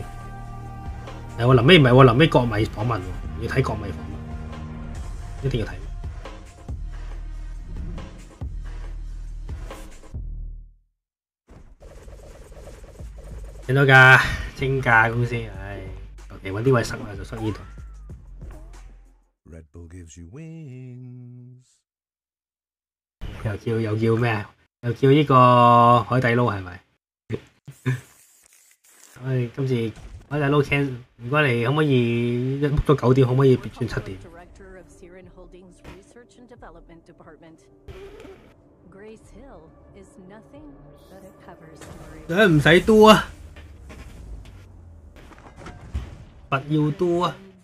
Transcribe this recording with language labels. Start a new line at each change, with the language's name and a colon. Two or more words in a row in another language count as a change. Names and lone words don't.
Cantonese: 我臨尾唔係喎，臨尾國米訪問喎，要睇國米訪問，一定要睇。見到㗎，清價公司，唉，求其揾啲位塞啦就塞呢度。
English: Red Bull gives you wings。
Cantonese: 又叫咩啊？又叫呢個海底撈係咪？唉，今次海底撈 can， 唔該你可唔可以book到9點，可唔可以轉7點？唔使多啊，不要多啊！